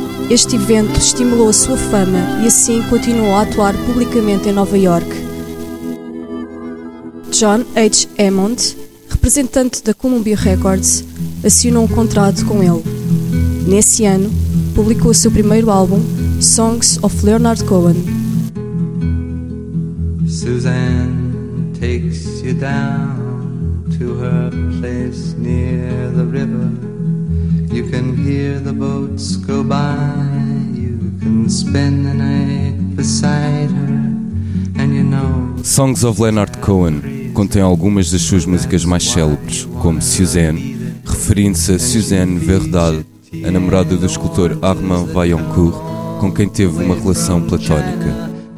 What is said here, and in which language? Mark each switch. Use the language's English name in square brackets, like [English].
[Portuguese] Este evento estimulou a sua fama e assim continuou a atuar publicamente em Nova York. John H. Hammond, representante da Columbia Records, assinou um contrato com ele. Nesse ano, publicou o seu primeiro álbum, Songs of Leonard Cohen. [English] Suzanne takes you down to her place near the river. You can hear the boats go by. You can spend the night beside her. And you know. [Portuguese] Songs of Leonard Cohen contém algumas das suas músicas mais célebres, como Suzanne, referindo-se a Suzanne Verdade, a namorada do escultor Armand Vaillancourt, com quem teve uma relação platónica.